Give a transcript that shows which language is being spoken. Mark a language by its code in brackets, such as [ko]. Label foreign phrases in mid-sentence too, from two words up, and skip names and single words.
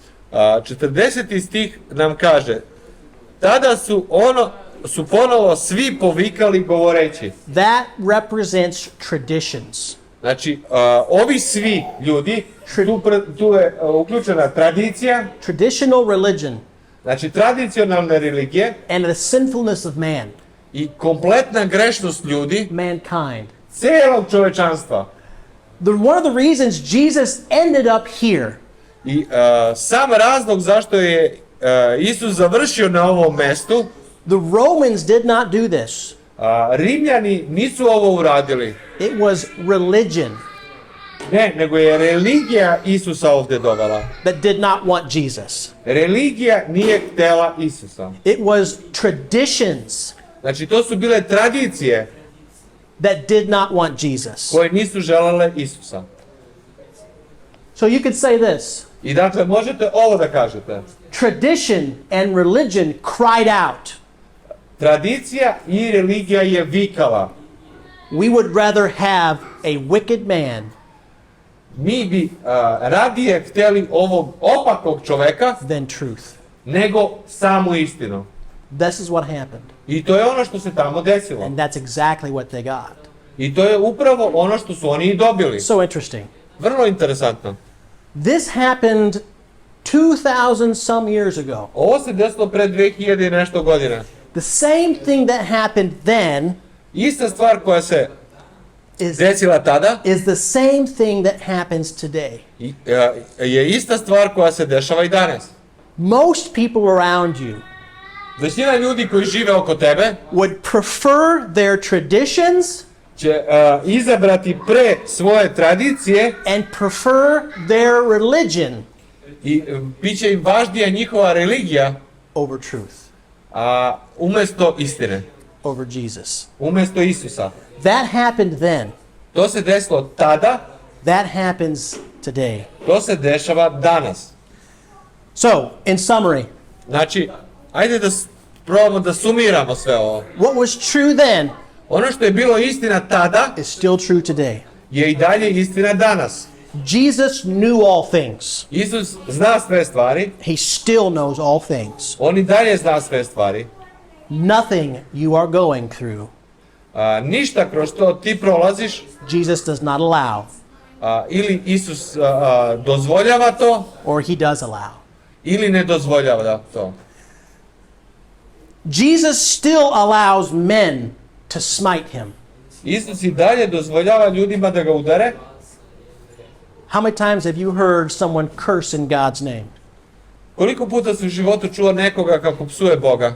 [sr] 40. stih nam kaže, tada su ponovo svi povikali govoreći. [en] That represents traditions. [sr] Znači, ovi svi ljudi, tu je uključena tradicija, [en] Traditional religion [sr] znači tradicionalne religije [en] and the sinfulness of man, [sr] i grešnost ljudi, [en] mankind. [sr] cijelog čovečanstva. [en] One of the reasons Jesus ended up here [sr] I sam razlog zašto je Isus završio na ovom mestu, [en] the Romans did not do this. [sr] Rimljani nisu ovo uradili. [en] It was religion [sr] Ne, nego je religija Isusa ovdje dovela. [en] that did not want Jesus. [sr] Religija nije htjela Isusa. [en] It was traditions [sr] Znači, to su bile tradicije [en] that did not want Jesus. [sr] koje nisu želele Isusa. [en] So you could say this. [sr] I dakle, možete ovo da kažete. [en] Tradition and religion cried out. [sr] Tradicija i religija je vikala. [en] We would rather have a wicked man [sr] Mi bi radije htjeli ovog opakog čoveka [en] than truth. [sr] nego samu istinu. [en] This is what happened. [sr] I to je ono što se tamo desilo. [en] And that's exactly what they got. [sr] I to je upravo ono što su oni i dobili. [en] So interesting. [sr] Vrlo interesantno. [en] This happened 2,000 some years ago. [sr] Ovo se desilo pred 2000 i nešto godina. [en] The same thing that happened then [sr] Ista stvar koja se desila tada [en] is the same thing that happens today. [sr] je ista stvar koja se dešava i danas. [en] Most people around you [sr] Većina ljudi koji žive oko tebe [en] would prefer their traditions [sr] će izabrati pre svoje tradicije [en] and prefer their religion [sr] i bit će im važnija njihova religija [en] over truth, [sr] umjesto istine, [en] over Jesus. [sr] umjesto Isusa. [en] That happened then. [sr] To se desilo tada, [en] That happens today. [sr] to se dešava danas. [en] So, in summary, [sr] Znači, ajde da probamo da sumiramo sve ovo. [en] what was true then [sr] Ono što je bilo istina tada [en] is still true today. [sr] je i dalje istina danas. [en] Jesus knew all things. [sr] Isus zna sve stvari, [en] He still knows all things. [sr] on i dalje zna sve stvari. [en] Nothing you are going through, [sr] Ništa kroz što ti prolaziš, [en] Jesus does not allow, [sr] ili Isus dozvoljava to, [en] or he does allow. [sr] ili ne dozvoljava to. [en] Jesus still allows men to smite him. [sr] Isus i dalje dozvoljava ljudima da ga udare. [en] How many times have you heard someone curse in God's name? [sr] Koliko puta si u životu čuo nekoga kako psuje Boga?